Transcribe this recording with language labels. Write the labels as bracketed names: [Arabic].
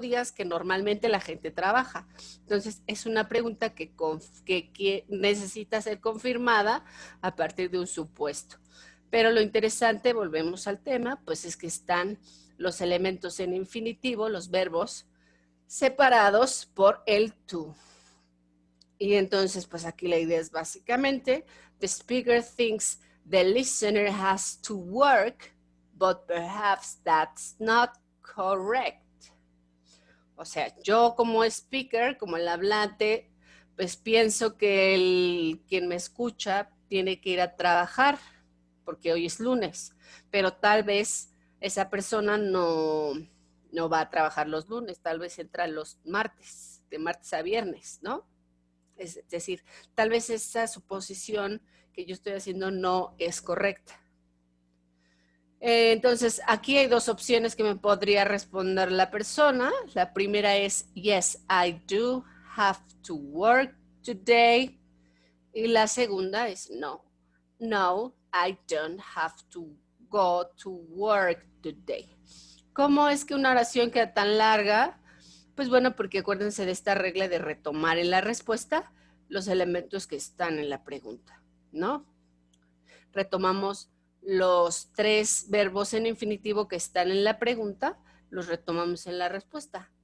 [Spanish] Días que normalmente la gente trabaja. Entonces es una pregunta que necesita ser confirmada a partir de un supuesto. Pero lo interesante, volvemos al tema, pues es que están los elementos en infinitivo, los verbos, separados por el to. Y entonces, pues aquí la idea es básicamente, [English] the speaker thinks the listener has to work, but perhaps that's not correct. [Spanish] O sea, yo como speaker, como el hablante, pues pienso que quien me escucha tiene que ir a trabajar, porque hoy es lunes, pero tal vez esa persona no va a trabajar los lunes, tal vez entra los martes, de martes a viernes, ¿no? Es decir, tal vez esa suposición que yo estoy haciendo no es correcta. Entonces, aquí hay dos opciones que me podría responder la persona. La primera es, [English] yes, I do have to work today. [Spanish] Y la segunda es, [English] no, no, I don't have to go to work today. [Spanish] ¿Cómo es que una oración queda tan larga? Pues bueno, porque acuérdense de esta regla de retomar en la respuesta los elementos que están en la pregunta, ¿no? Retomamos los 3 verbos en infinitivo que están en la pregunta, los retomamos en la respuesta.